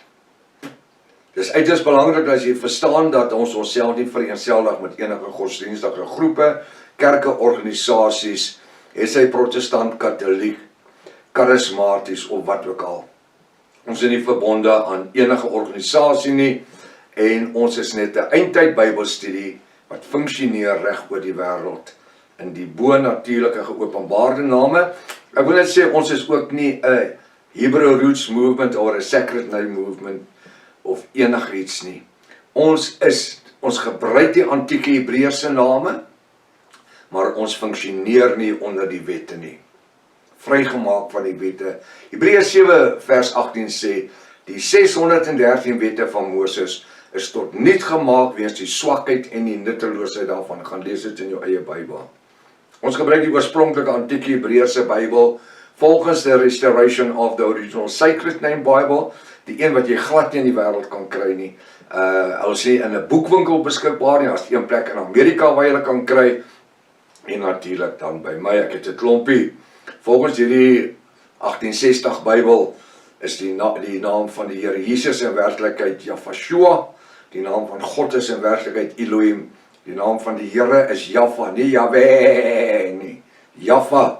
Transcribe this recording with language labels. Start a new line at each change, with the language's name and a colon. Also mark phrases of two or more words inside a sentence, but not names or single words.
Afrikaans: Dis uiters belangrik dat jy verstaan dat ons onsself nie vereenselwig met enige godsdienstige groepe, kerke, organisasies, is hy protestant, katholiek, charismaties of wat ook al. Ons is nie verbonde aan enige organisasie nie en ons is net 'n eindtyd Bybelstudie wat funksioneer reg oor die wêreld in die bo-natuurlike geopenbaarde name. Ek wil net sê ons is ook nie 'n Hebrew Roots Movement of 'n Sacred Name Movement of enigiets nie. Ons gebruik die antieke Hebreëse name, maar ons funksioneer nie onder die wette nie. Vrygemaak van die wette. Hebreërs 7 vers 18 sê, die 613 wette van Moses is tot niet gemaak weens die swakheid en die nutteloosheid daarvan. Gaan lees dit in jou eie Bybel. Ons gebruik die oorspronklike antieke Hebreëse Bybel volgens
English: the restoration of the original Sacred Name Bible,
Afrikaans: die een wat jy glad nie in die wêreld kan kry nie. Hulle sê in 'n boekwinkel beskikbaar nie, as een plek in Amerika waar jy kan kry, en natuurlik dan by my, ek het 'n klompie. Volgens hierdie 1860 Bybel is die naam van die Here Jesus in werklikheid Jafashua, die naam van God is in werklikheid Elohim, die naam van die Here is Jaffa, nie Yahweh nie, Jaffa.